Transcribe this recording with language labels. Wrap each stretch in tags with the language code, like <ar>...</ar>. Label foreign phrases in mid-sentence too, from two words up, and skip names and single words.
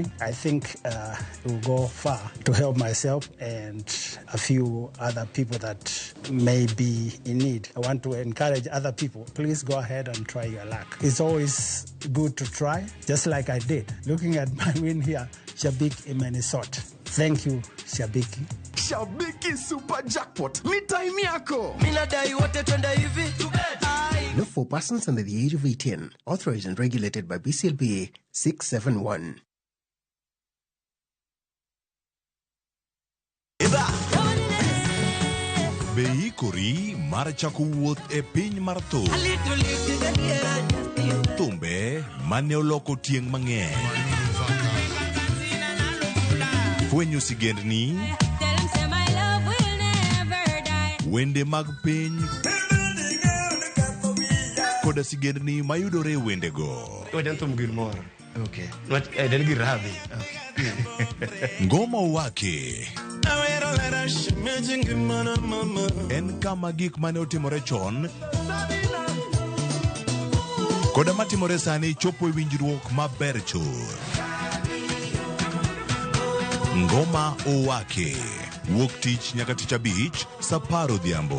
<en>I think it will go far to help myself and a few other people that may be in need. I want to encourage other people. Please go ahead and try your luck. It's always good to try, just like I did. Looking at my win here, Shabiki in Minnesota. Thank you, Shabiki.</en> <sw>Shabiki Super Jackpot. Mi time yako.</sw> <en>Not for persons under the age of 18. Authorized and regulated by BCLBA 671.</en> <luo>Beikori mar chako wuoth e piny mar thum. Thumbe mane oloko tieng' mang'eny. Fwenyo sigendni. Wende mag piny. Koda sigendni mayudore wendego. Wadan thum gilmoro. Okay. Wadan girabi. Okay. Ngoma wake. En kama gik mane otimore chon koda matimore sani chopo e winjruok maber chur. Ngoma owake wuok tich nyaka tich abich saa 10 odhiambo.</luo>